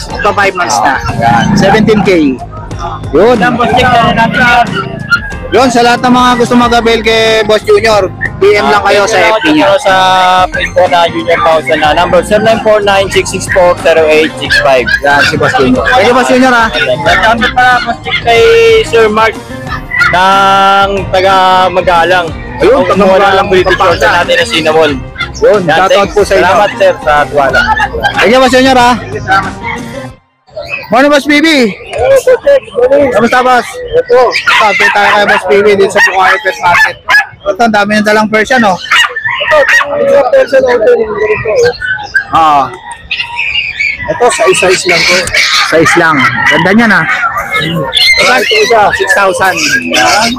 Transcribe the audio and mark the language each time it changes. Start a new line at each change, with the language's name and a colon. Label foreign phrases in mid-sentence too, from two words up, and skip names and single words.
Filipino: Ito 5 months na. Yan. 17K. Yun. Yan, Boss Jake, na natin yan. Yun, sa lahat ng mga gusto mag-avail kay Boss Junior, PM lang kayo sa FB niya. Sa page ko na Junior Pausan na number 0949-664-0865. Yan, si Boss Junior.
English: Thank you,
Filipino: Boss Junior ha. Nagkamit pa Boss Jake kay Sir Mark ng taga Magalang. Ayun, taga Magalang British Shorts natin na cinnamon. Yun, shoutout po sa inyo. Salamat sir sa tuwala.
English: Thank you,
Filipino: Boss Junior ha.
English: Morning, Boss BB.
Filipino: Kamusta, Boss? Ito. Update tayo kay Boss BB dito sa Bukawi Pet Market. Ito, ang dami ng dalang Persian, oh. Ito,
English: Persian open.
Filipino: Ito, size lang po. Size lang. Ganda niyan, ha. Ito isa, 6,000.